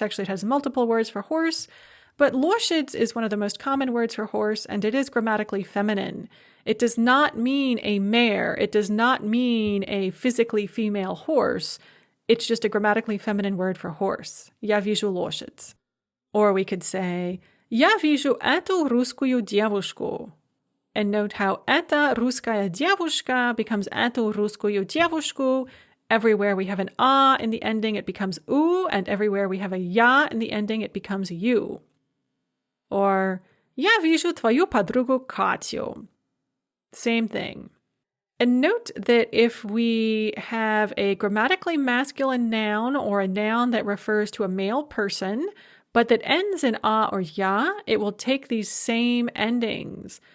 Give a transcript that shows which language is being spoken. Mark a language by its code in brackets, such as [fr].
[en] Actually, it has multiple words for horse. But loshids is one of the most common words for horse, and it is grammatically feminine. It does not mean a mare. It does not mean a physically female horse. It's just a grammatically feminine word for horse. [ru] Я вижу лошадь. [en] Or we could say, [ru] Я вижу эту русскую девушку. [en] And note how [ru] эта русская девушка [en] becomes [ru] эту русскую девушку. [en] Everywhere we have an ah in the ending, it becomes u, and everywhere we have a ya in the ending, it becomes you. [ru] Or, Я вижу твою подругу Катю. [en] Same thing. And note that if we have a grammatically masculine noun or a noun that refers to a male person, but that ends in a or ya, it will take these same endings.